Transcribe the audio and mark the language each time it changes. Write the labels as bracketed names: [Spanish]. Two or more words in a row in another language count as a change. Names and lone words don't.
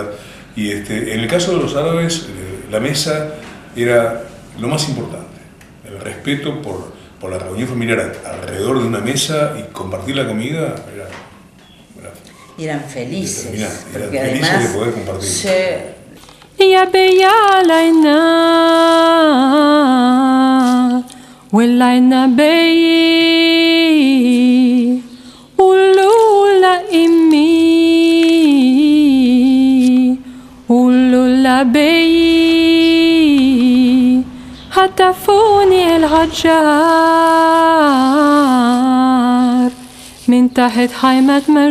[Spanish] Y en el caso de los árabes, la mesa era lo más importante. El respeto por la reunión familiar alrededor de una mesa y compartir la comida y eran felices. Eran felices además, de poder compartir. [Arabic] يا بيالنا والعنا بي ولولا إمي ولولا بي هتفوني الهجار من تحت خيمة